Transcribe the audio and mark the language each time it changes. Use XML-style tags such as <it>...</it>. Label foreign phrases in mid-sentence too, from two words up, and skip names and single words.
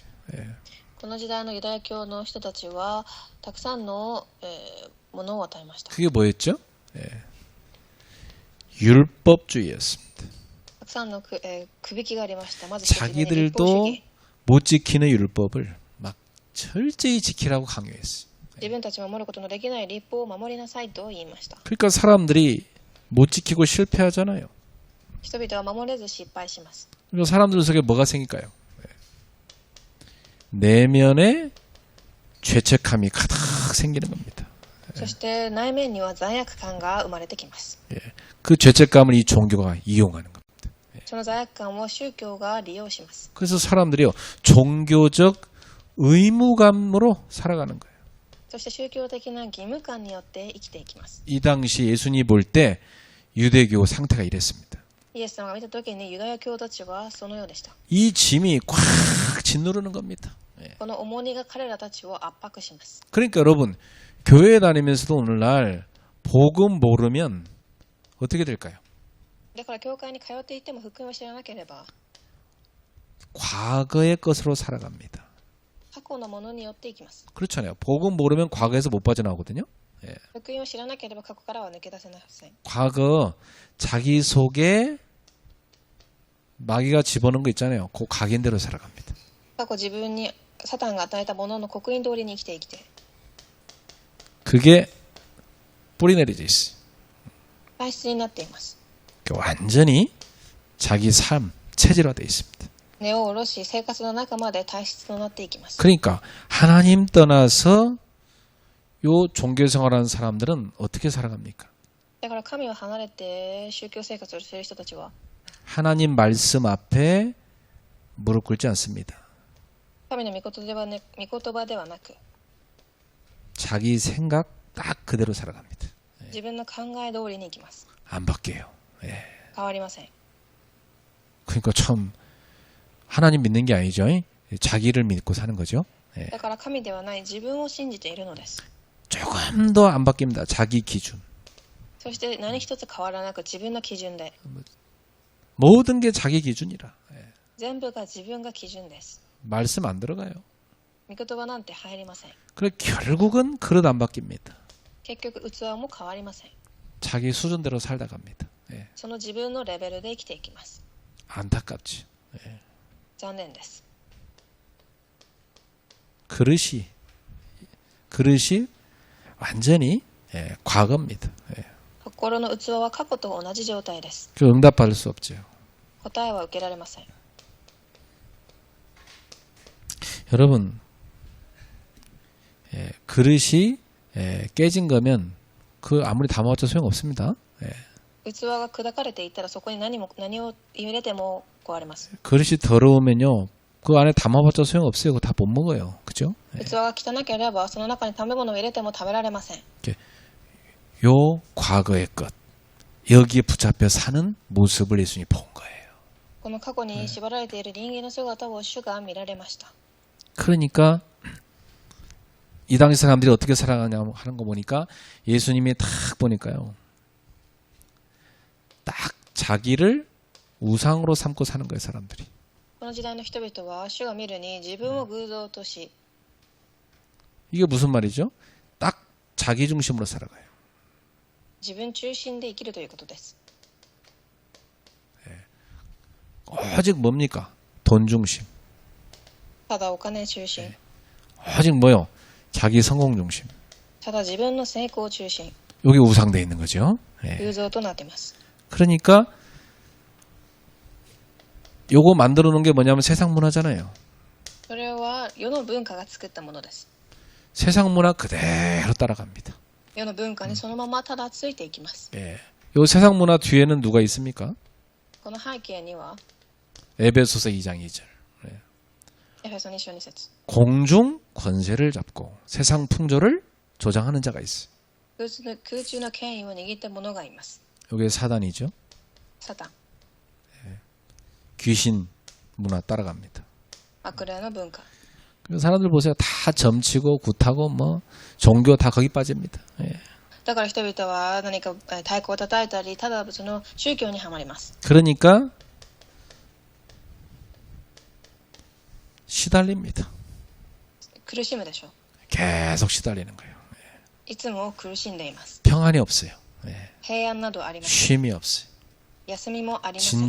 <ja>この時代のユダヤ教の人たちはたくさんの、ものを与えました。</ja> <ko>그게 뭐였죠? 율법주의였습니다.</ko> <ja>たくさんのくびきがありました。まず一つ目に立法主</ja> <ko>자기들도</ko> <ja>義。</ja> <ko>못 지키는 율법을 막 철저히 지키라고 강요했어요.</ko> <ja>自分たち守ることのできない立法を守りなさいと言いました。</ja> <ko>그러니까 사람들이 못 지키고 실패하잖아요.</ko> <ja>人々は守れず失敗します。</ja> <ko>그리고 사람들 속에 뭐가 생길까요? 내면에 죄책감이 가득 생기는 겁니다.</ko> <ja>そして内面には罪悪感が生まれてきます。</ja> <ko>그 죄책감을 이 종교가 이용하는 겁니다.</ko> <ja>その罪悪感を宗教が利用します。</ja> <ko>그래서 사람들이요 종교적 의무감으로 살아가는 거예요.</ko> <ja>そして宗教的な義務感によって生きていきます。</ja> <ko>이 당시 예수님이 볼 때 유대교 상태가 이랬습니다.</ko> <ja>イエス様が見たときにユダヤ教たちはそのようでした。</ja> <ko>이 짐이 꽉 짓누르는 겁니다.</ko> <ja>この重荷が彼らたちを圧迫します。</ja> <ko>그러니까 여러분 교회 다니면서도 오늘날 복음 모르면 어떻게 될까요?</ko> <ja>だから教会に通っていても福音を知らなければ</ja> <ko>과거의 것으로 살아갑니다.</ko> <ja>過去のものによっていきます。</ja> <ko>그렇잖아요. 복음 모르면 과거에서 못 빠져나오거든요.</ko> <ja>福音を知らなければ過去からは抜け出せません。</ja> <ko>과거 자기 속에 마귀가 집어넣은 거 있잖아요. 그 각인대로 살아갑니다.</ko> <ja>過去自分にサタンが与えたものの刻印通りに生きていきて</ja> <ko>그게 뿌리 내려져 있어요.</ko> <ja>体質になっています。</ja> <ko>완전히 자기 삶 체질화되어 있습니다.</ko> <ja>根を下ろし生活の中まで体質となっていきます。</ja> <ko>그러니까 하나님 떠나서 요 종교 생활하는 사람들은 어떻게 살아갑니까?</ko> <ja>だから神を離れて宗教生活をしている人たちは</ja> <ko>하나님 말씀 앞에 무릎 꿇지 않습니다.</ko> <ja>神の御言葉ではなく</ja> <ko>자기 생각 딱 그대로 살아갑니다.</ko> <ja>自分の考え通りに生きます。</ja> <ko>안 바뀌어요.</ko> <ja>変わりません。</ja> <ko>그러니까 참 하나님 믿는 게 아니죠. 자기를 믿고 사는 거죠.</ko> <ja>だから神ではない自分を信じているのです。</ja> <ko>조금 더 안 바뀝니다. 자기 기준.</ko> <ja>そして何一つ変わらなく自分の基準で</ja> <ko>모든 게 자기 기준이라.</ko> <ja>全部が自分が基準です。</ja> <ko>말씀 안 들어가요.</ko> <ja>御言葉なんて入りません。</ja> <ko>그래 결국은 그릇 안 바뀝니다.</ko> <ja>結局器も変わりません。</ja> <ko>자기 수준대로 살다 갑니다.</ko> <ja>その自分のレベルで生きていきます。</ja> <ko>안타깝지.</ko> <ja>残念です。</ja> <ko>그릇이 완전히 과거입니다.</ko> <ja>心の器は過去と同じ状態です。</ja> <ko>그 응답받을 수 없죠.</ko> <ja>答えは受けられません。</ja> <ko>여러분 그릇이 깨진 거면 그 아무리 담아봤자 소용없습니다.</ko> <ja>器が砕かれていたらそこに何を入れても壊れます。</ja> <ko>그릇이 더러우면요 그 안에 담아봤자 소용없어요. 그거 다 못 먹어요. 그죠?</ko> <ja>器が汚ければその中に食べ物を入れても食べられません。</ja> <ko>요 과거의 것 여기에 붙잡혀 사는 모습을 예수님이 본 거예요.</ko> <ja>この過去に縛られている人間の姿を主が見られました。</ja> <ko>그러니까 이 당시 사람들이 어떻게 살아가냐 하는 거 보니까 예수님이 딱 보니까요. 딱 자기를 우상으로 삼고 사는 거예요, 사람들이.</ko> <ja>この時代の人々は主が見るに自分を偶像とし</ja> <ko>이게 무슨 말이죠? 딱 자기 중심으로 살아가요.</ko> <ja>自分中心で生きるということです。</ja> <ko>오직 뭡니까? 돈 중심.</ko> <ja>ただお金中心、</ja> <ko>오직 뭐요? 자기 성공 중심.</ko> <ja>ただ自分の成功中心、</ja> <ko>여기 우상돼 있는 거죠. 예.</ko> <ja>偶像となっています。</ja> <ko>그러니까 요거 만들어 놓은 게 뭐냐면 세상 문화잖아요.</ko> <ja>それは世の文化が作ったものです。</ja> <ko>세상 문화 그대로 따라갑니다.</ko> <ja>世の文化にそのままただついていきます。</ja> <ko>예. 요 세상 문화 뒤에는 누가 있습니까?</ko> <ja>この背景には</ja> <ko>에베소서 2장 2절.</ko> <ja>エフェソ2章2節、</ja> <ko>공중 권세를 잡고 세상 풍조를 조장하는 자가 있어요.</ko> <ja>空中の権威を握った者がいます。</ja> <ko>이게 사단이죠.</ko> <ja>サタン、</ja> <ko>귀신 문화 따라갑니다.</ko> <ja>悪霊の文化。</ja> <ko>그 사람들 보세요. 다 점치고 굿하고 뭐 종교 다 거기 빠집니다. 예.</ko> <ja>だから人々は何か太鼓を叩いたり、ただその宗教にはまります。</ja> <ko>그러니까 시달립니다.</ko> <ja>苦しむでしょう。</ja> <ko>계속 시달리는 거예요.</ko> <ja>いつも苦しんでいます。</ja> <ko>평안이 없어요. 예.</ko> <ja>平安などありません。</ja> <ko>쉼이 없어요.</ko> <ja>休みもありません。</ja>